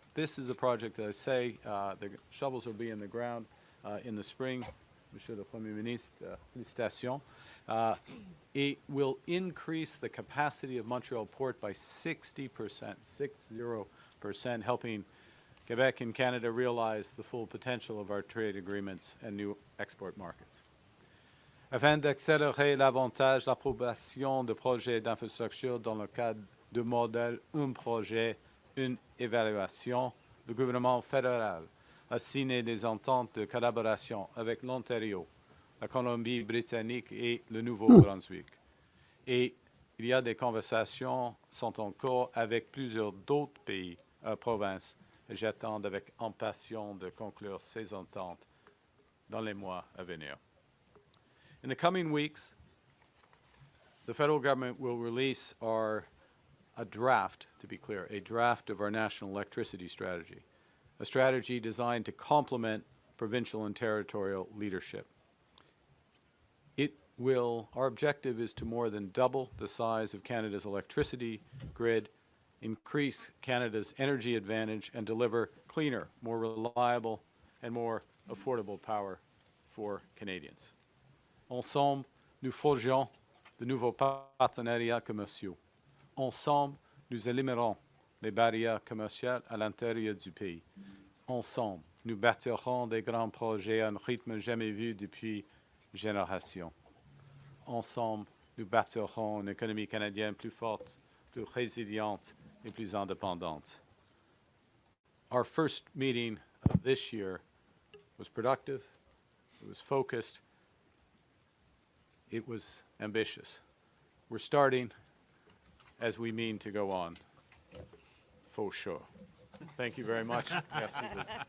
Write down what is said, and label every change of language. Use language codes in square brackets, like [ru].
[en] This is a project that I say the shovels will be in the ground in the spring. [fr] Monsieur le Premier ministre, félicitations. [en] It will increase the capacity of Montreal Port by 60%, 60%, helping Quebec and Canada realize the full potential of our trade agreements and new export markets. [fr] Afin d'accélérer l'avantage d'approbation de projets d'infrastructure dans le cadre du modèle un projet, une évaluation, le gouvernement fédéral a signé des ententes de collaboration avec l'Ontario, la Colombie-Britannique et le Nouveau-Brunswick. Et il y a des conversations sont en cours avec plusieurs d'autres pays, provinces, et j'attends avec impatience de conclure ces ententes dans les mois à venir. [en] In the coming weeks, the federal government will release a draft, to be clear, a draft of our national electricity strategy, a strategy designed to complement provincial and territorial leadership. Our objective is to more than double the size of Canada's electricity grid, increase Canada's energy advantage, and deliver cleaner, more reliable, and more affordable power for Canadians. [fr] Ensemble, nous forgeons de nouveaux partenariats commerciaux. Ensemble, nous éliminerons les barrières commerciales à l'intérieur du pays. Ensemble, nous bâtirons des grands projets à un rythme jamais vu depuis générations. Ensemble, nous bâtirons une économie canadienne plus forte, plus résiliente et plus indépendante. [en] Our first meeting of this year was productive, it was focused, it was ambitious. We're starting as we mean to go on, for sure. Thank you very much. [fr] Merci beaucoup.